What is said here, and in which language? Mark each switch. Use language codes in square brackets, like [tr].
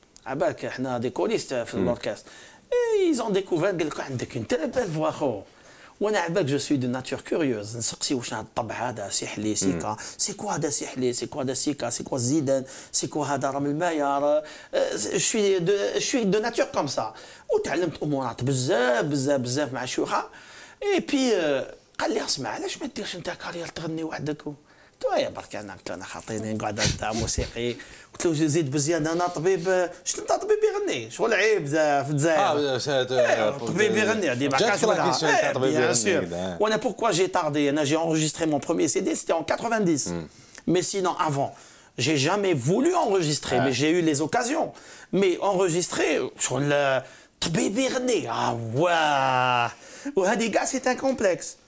[ar] عبالك احنا [fr] des choristes [ar] في l'orchestre. [fr] Et ils ont découvert [ar] قال لك عندك [fr] une très belle voix [ar] خو. وانا عبالك [fr] je suis de nature curieuse. [ar] نسقسي واش هذا الطبع هذا سحلي سيكا. [fr] C'est quoi هذا سحلي؟ C'est quoi هذا سيكا؟ C'est quoi الزيدان؟ C'est quoi هذا رام المايار؟ je suis de nature comme ça. [ar] وتعلمت امورات بزاف مع الشيوخه. [fr] Et puis [ar] قال لي اسمع علاش ما ديرش انت كارير تغني وحدك؟ يا برك انا خاطيني نقعد تاع موسيقي. قلت له زيد بزياده انا طبيب. شنو انت طبيب يغني؟ شغل عيب في الجزائر. طبيب يغني ديما كاش [fr] bien sûr. [ar] وانا [fr] pourquoi j'ai tardé. J'ai enregistré mon premier CD c'était en 90. Mais sinon avant j'ai jamais voulu enregistrer mais j'ai eu les occasions. Mais enregistrer [ar] شغل طبيب يغني واه وهذه كاع [fr] c'est un complexe.